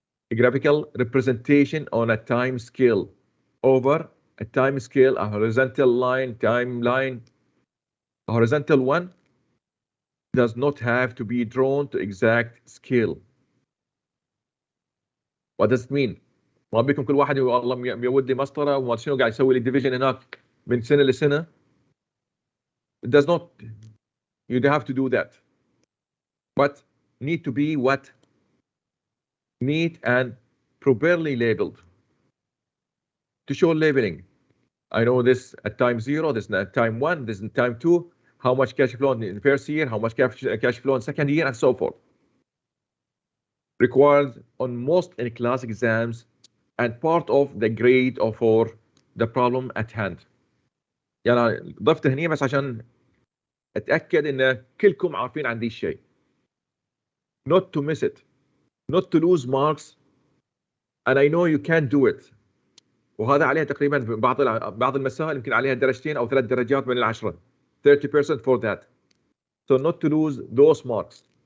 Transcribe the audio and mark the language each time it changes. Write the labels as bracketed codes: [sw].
[en] A graphical representation on a time scale over a time scale, a horizontal line, timeline. A horizontal one does not have to be drawn to exact scale. What does it mean? [ar] ما بيكم كل واحد والله ميود لي مسطره وما شنو قاعد يسوي لي ديفيجن هناك من سنه لسنه. [en] It does not. You have to do that. But need to be what? Neat and properly labeled. To show labeling. I know this at time 0, this at time 1, this at time 2, how much cash flow in the first year, how much cash flow in second year, and so forth. Required on most in-class exams and part of the grade or for the problem at hand. [ar] يعني ضفت هنا بس عشان اتاكد ان كلكم عارفين عن دي الشيء. [en] Not to miss it, not to lose marks, and I know you can do it. [ar] وهذا عليها تقريبا بعض المسائل يمكن عليها درجتين او 3 درجات من ال10. [en] 30% for that. So not to lose those marks.